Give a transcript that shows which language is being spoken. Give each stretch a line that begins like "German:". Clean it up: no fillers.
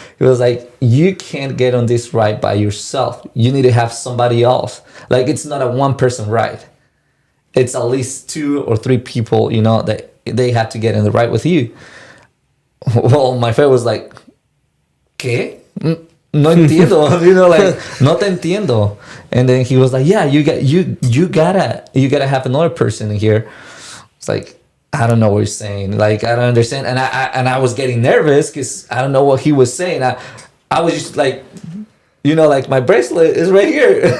English: He was like, you can't get on this ride by yourself. You need to have somebody else. Like, it's not a one person ride. It's at least 2 or 3 people, that they have to get in the ride with you. Well, my friend was like,
Spanish: ¿qué? No entiendo, no te entiendo.
English: And then he was like, yeah, you gotta have another person in here. It's like, I don't know what you're saying. Like, I don't understand. And I was getting nervous because I don't know what he was saying. I was just like, like, my bracelet is right here.